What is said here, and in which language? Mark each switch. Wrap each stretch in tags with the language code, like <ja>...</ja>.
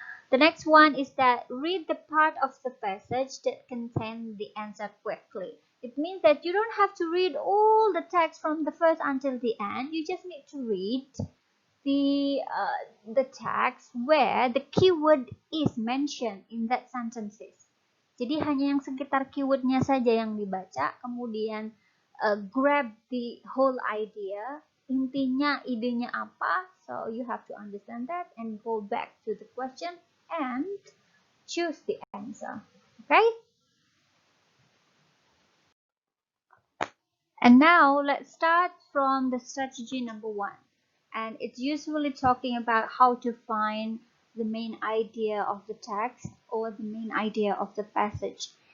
<en>The next one is that read the part of the passage that contains the answer quickly. It means that you don't have to read all the text from the first until the end. You just need to read the text where the keyword is mentioned in that sentences.</en> <id>Jadi hanya yang sekitar keywordnya saja yang dibaca, kemudian</id> <en>grab the whole idea,</en> <id>intinya, idenya apa.</id> <en>So you have to understand that and go back to the question and choose the answer. Okay? And now let's start from the strategy number 1. And it's usually talking about how to find the main idea of the text or the main idea of the passage.</en>